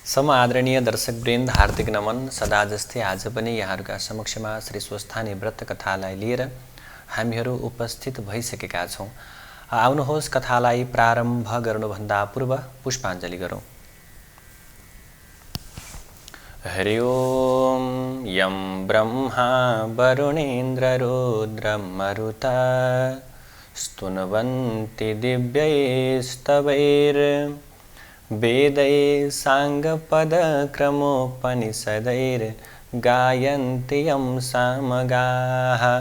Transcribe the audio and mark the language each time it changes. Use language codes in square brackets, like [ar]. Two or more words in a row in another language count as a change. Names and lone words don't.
[ne] सम आदरणीय दर्शकवृन्द, हार्दिक नमन। सदा जस्तै आज पनि यहाँहरूका समक्षमा श्री स्वस्थानी व्रत कथालाई लिएर हामीहरू उपस्थित भइसकेका छौँ। आउनुहोस् कथालाई प्रारम्भ गर्नुभन्दा पूर्व पुष्पाञ्जली गरौँ। [sa] हरि ओम यं ब्रह्मा वरुणेन्द्र रुद्रं मरुता स्तुन्वन्ति दिव्यैस्तवैर् वेदै साङ्गपदक्रमोपनिषदैर्गायन्ति यं सामगाः